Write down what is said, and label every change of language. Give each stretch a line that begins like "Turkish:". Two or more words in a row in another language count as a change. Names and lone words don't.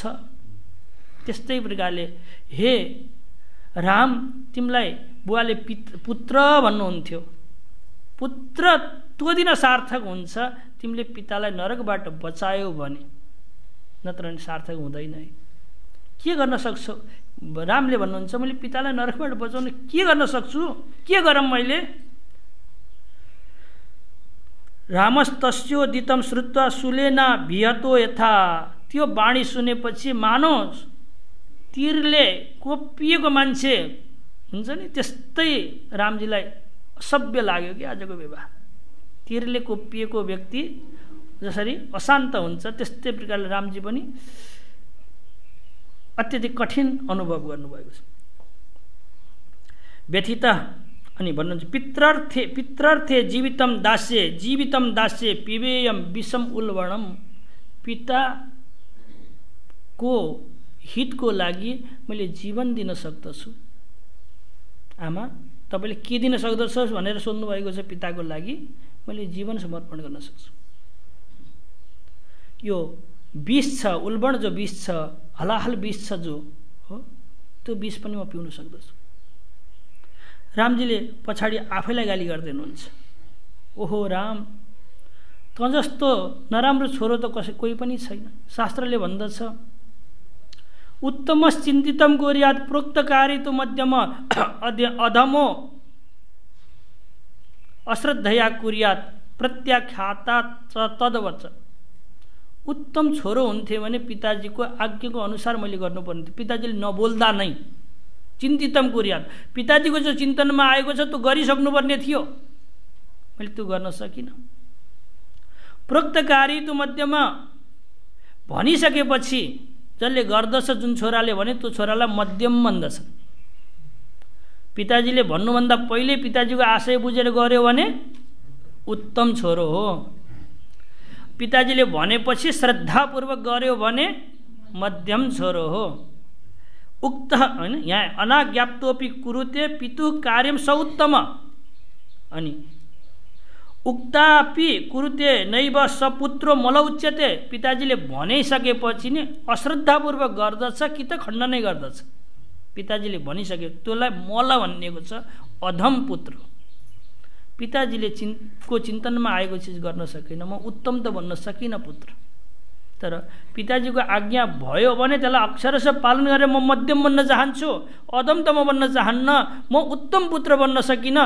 Nepali: त्यस्तै प्रकारले हे राम तिमीलाई बुवाले पुत्र भन्नुहुन्थ्यो, पुत्र त्यो दिन सार्थक हुन्छ तिमीले पितालाई नरकबाट बचायौ भने, नत्र सार्थक हुँदैन। के गर्न सक्छौ? रामले भन्नुहुन्छ मैले पितालाई नरकबाट बचाउन के गर्न सक्छु, के गरौँ मैले?
Sanskrit: रामस्तस्योदितं श्रुत्वा सुलेना भिहतो यथा।
Nepali: त्यो बाणी सुनेपछि मानो तीरले कोपिएको मान्छे हुन्छ नि त्यस्तै रामजीलाई असभ्य लाग्यो कि आजको व्यवहार। तीरले कोपिएको व्यक्ति जसरी अशान्त हुन्छ त्यस्तै प्रकारले रामजी पनि अत्यधिक कठिन अनुभव गर्नुभएको छ। व्यथित अनि भन्नुहुन्छ
Sanskrit: पित्रार्थे जीवितम दास्ये पिबेयम विषम उल्बणम।
Nepali: पिताको हितको लागि मैले जीवन दिन सक्दछु। आमा तपाईँले के दिन सक्दछस् भनेर सोध्नु भएको छ। पिताको लागि मैले जीवन समर्पण गर्न सक्छु। यो विष छ, उल्बण जो विष छ, हलाहल विष छ जो हो, त्यो विष पनि म पिउन सक्दछु। रामजीले पछाडि आफैलाई गाली गर्दै हुनुहुन्छ। ओहो राम, त जस्तो नराम्रो छोरो त कोही पनि छैन। शास्त्रले भन्दछ
Sanskrit: उत्तम चिन्तितम कुर्यात् प्रोक्तकारी तु मध्यम अधमो अश्रद्धया कुर्यात् प्रत्याख्यातात् तदवच।
Nepali: उत्तम छोरो हुन्थ्यो भने पिताजीको आज्ञाको अनुसार मैले गर्नुपर्ने थियो। पिताजीले नबोल्दा नै
Sanskrit: चिन्तितम कुर्यात्,
Nepali: पिताजीको जो चिन्तनमा आएको छ त्यो गरिसक्नुपर्ने थियो, मैले त्यो गर्न सकिनँ।
Sanskrit: प्रोक्तकारी तु मध्यमा
Nepali: भनिसकेपछि जसले गर्दछ, जुन छोराले भने त्यो छोरालाई मध्यम भन्दछ। पिताजीले भन्नुभन्दा पहिले पिताजीको आशय बुझेर गर्यो भने उत्तम छोरो हो। पिताजीले भनेपछि श्रद्धापूर्वक गर्यो भने मध्यम छोरो हो। उक्त हैन, यहाँ
Sanskrit: अनाज्ञाप्तोपि कुरुते पितु कार्यम सउत्तम। अनि उक्तापि कुरुते नैव सपुत्रो मल उच्यते।
Nepali: पिताजीले भनिसकेपछि नि अश्रद्धापूर्वक गर्दछ कि त खण्डनै गर्दछ। पिताजीले भनिसके त्यसलाई मल भनिएको छ, अधम पुत्र। पिताजीले को चिन्तनमा आएको चिज गर्न सकिनँ, म उत्तम त भन्न सकिनँ पुत्र। तर पिताजीको आज्ञा भयो भने त्यसलाई अक्षरशः पालन गरेर म मध्यम बन्न चाहन्छु, अधम त म बन्न चाहन्न, म उत्तम पुत्र बन्न सकिनँ।